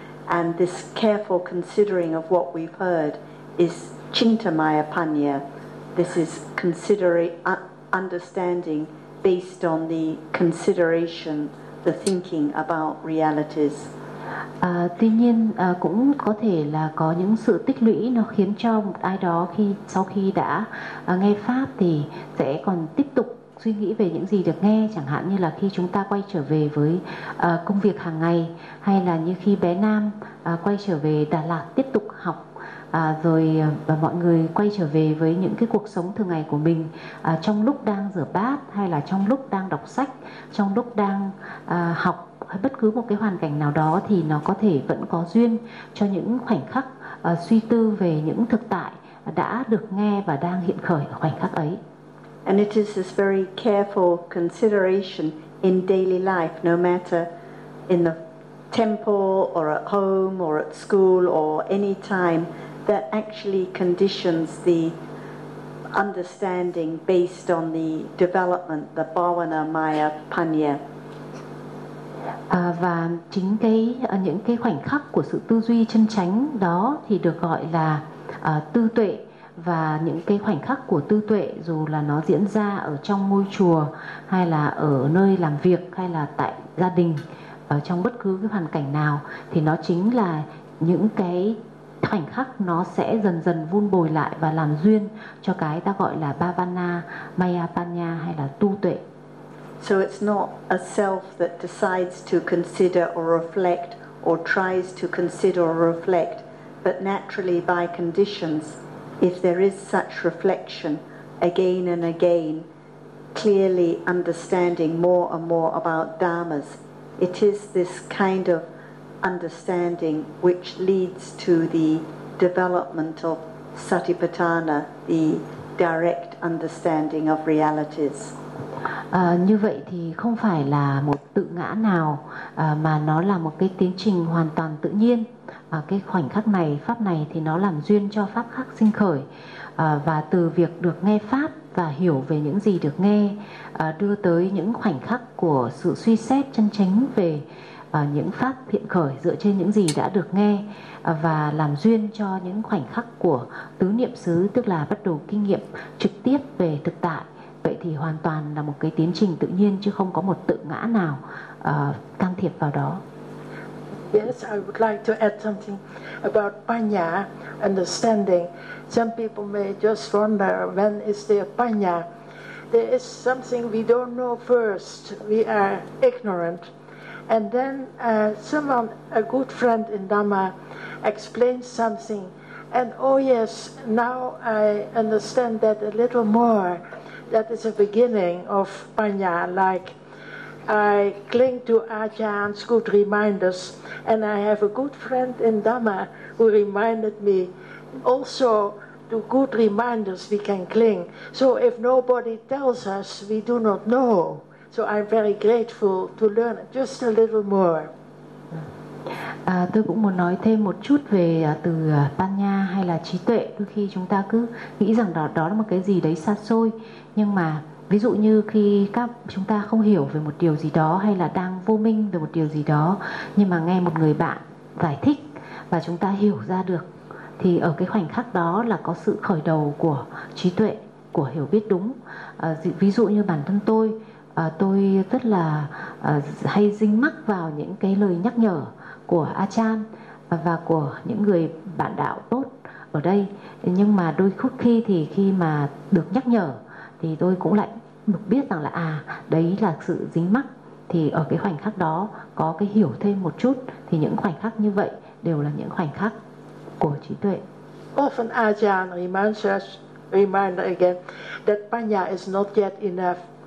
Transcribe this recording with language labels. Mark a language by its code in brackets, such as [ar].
[en] And this careful considering of what we've heard is Chintamaya Panya. This is understanding based on the consideration, the thinking about realities. [vi] Tuy nhiên cũng có thể là có những sự tích lũy nó khiến cho một ai đó khi sau khi đã nghe pháp thì sẽ còn tiếp tục suy nghĩ về những gì được nghe, chẳng hạn như là khi chúng ta quay trở về với công việc hàng ngày, hay là như khi bé Nam quay trở về Đà Lạt tiếp tục học. Và mọi người quay trở về với những cái cuộc sống thường ngày của mình, trong lúc đang rửa bát, hay là trong lúc đang đọc sách, trong lúc đang học, hay bất cứ một cái hoàn cảnh nào đó, thì nó có thể vẫn có duyên cho những khoảnh khắc suy tư về những thực tại đã được nghe và đang hiện khởi ở khoảnh khắc ấy. [en] And it is this very careful consideration in daily life, no matter in the temple or at home or at school or any time, that actually conditions the understanding based on the development, the bhavana maya panya. [vi] Và chính cái những cái khoảnh khắc của sự tư duy chân chánh đó thì được gọi là tư tuệ, và những cái khoảnh khắc của tư tuệ dù là nó diễn ra ở trong ngôi chùa hay là ở nơi làm việc hay là tại gia đình, ở trong bất cứ cái hoàn cảnh nào, thì nó chính là những cái khoảnh khắc nó sẽ dần dần vun bồi lại và làm duyên cho cái ta gọi là bhavana maya panya hay là tu tuệ. [en] So it's not a self that decides to consider or reflect or tries to consider or reflect, but naturally by conditions, if there is such reflection again and again, clearly understanding more and more about dharmas, it is this kind of understanding which leads to the development of satipatthana, the direct understanding of realities. [vi] Như vậy thì không phải là một tự ngã nào, mà nó là một cái tiến trình hoàn toàn tự nhiên. Cái khoảnh khắc này, pháp này thì nó làm duyên cho pháp khác sinh khởi. Và từ việc được nghe pháp và hiểu về những gì được nghe, đưa tới những khoảnh khắc của sự suy xét chân chánh về những pháp hiện khởi dựa trên những gì đã được nghe, và làm duyên cho những khoảnh khắc của tứ niệm xứ, tức là bắt đầu kinh nghiệm trực tiếp về thực tại. Vậy thì hoàn toàn là một cái tiến trình tự nhiên, chứ không có một tự ngã nào can thiệp vào đó. [en] Yes, I would like to add something about panya, understanding. Some people may just wonder, when is there panya? There is something we don't know first. We are ignorant. And then someone, a good friend in Dhamma, explains something. And oh yes, now I understand that a little more. That is a beginning of panya, like I cling to Ajahn's good reminders, and I have a good friend in Dhamma who reminded me also to good reminders we can cling. So if nobody tells us, we do not know. So I'm very grateful to learn just a little more. [vi] Tôi cũng muốn nói thêm một chút về từ panya hay là trí tuệ. Đôi khi chúng ta cứ nghĩ rằng đó là một cái gì đấy xa xôi, nhưng mà ví dụ như khi các chúng ta không hiểu về một điều gì đó, hay là đang vô minh về một điều gì đó, nhưng mà nghe một người bạn giải thích và chúng ta hiểu ra được, thì ở cái khoảnh khắc đó là có sự khởi đầu của trí tuệ, của hiểu biết đúng. Ví dụ như bản thân tôi rất là hay dính mắc vào những cái lời nhắc nhở của Achan và của những người bạn đạo tốt ở đây, nhưng mà đôi khi thì khi mà được nhắc nhở thì tôi cũng lại được biết rằng là đấy là sự dính mắc. Thì ở cái khoảnh khắc đó có cái hiểu thêm một chút, thì những khoảnh khắc như vậy đều là những khoảnh khắc của trí tuệ. [en] Often Ajahn reminds us, remind again, that panya is not yet enough.